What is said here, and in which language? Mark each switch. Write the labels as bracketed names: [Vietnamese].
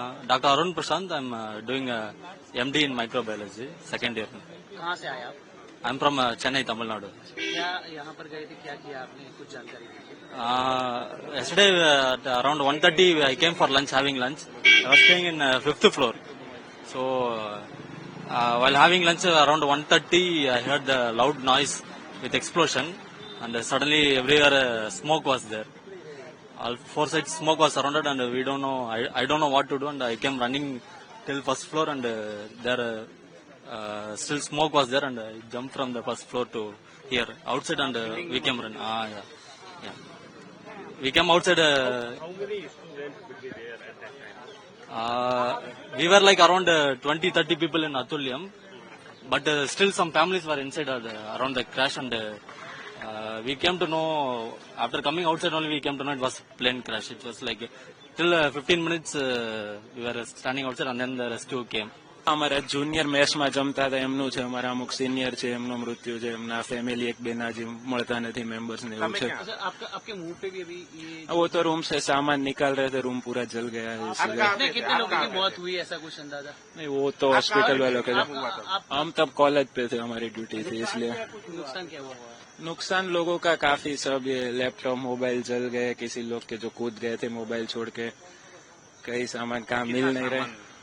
[English] Dr. Arun Prashant, I'm doing MD in microbiology, second year. [Hindi] कहाँ से आए आप? [English] I'm from Chennai, Tamil Nadu. [Hindi] क्या यहाँ पर गए थे, क्या किया आपने, कुछ जानकारी दीजिए। [English] Yesterday at around 1:30 I came for lunch, having lunch. I was staying in 5th floor. So while having lunch around 1:30, I heard the loud noise with explosion, and suddenly everywhere smoke was there. All four sides smoke was surrounded, and we don't know. I don't know what to do, and I came running till first floor, and there still smoke was there, and I jumped from the first floor to here outside, and we came run. Yeah. We came outside. How many students would be there at that time? We were like around 20-30 people in Atulyam, but still some families were inside around the crash, and we came to know, after coming outside only we came to know it was plane crash. It was like till 15 minutes we were standing outside, and then the rescue came. [Gujarati] અમારા junior મેસમાં જમતા હતા એમનું છે, અમારા અમુક senior છે એમનું મૃત્યુ છે, એમના ફેમિલી એક બે નાજી મળતા નથી મેમ્બર્સ ને એવું છે। [Hindi] अच्छा, आपके मुंह पे भी अभी ये वो तो रूम से सामान निकाल रहे थे, रूम पूरा जल गया है इसलिए। कितने लोगों की मौत हुई, ऐसा कुछ अंदाजा? नहीं वो तो हॉस्पिटल वालों के, हम तब कॉलेज पे थे, हमारी ड्यूटी थी इसलिए। नुकसान क्या हुआ? नुकसान लोगों का काफी, सब ये लैपटॉप मोबाइल जल गए, किसी लोग के जो कूद गए थे मोबाइल छोड़ के, कई सामान काम मिल नहीं रहे।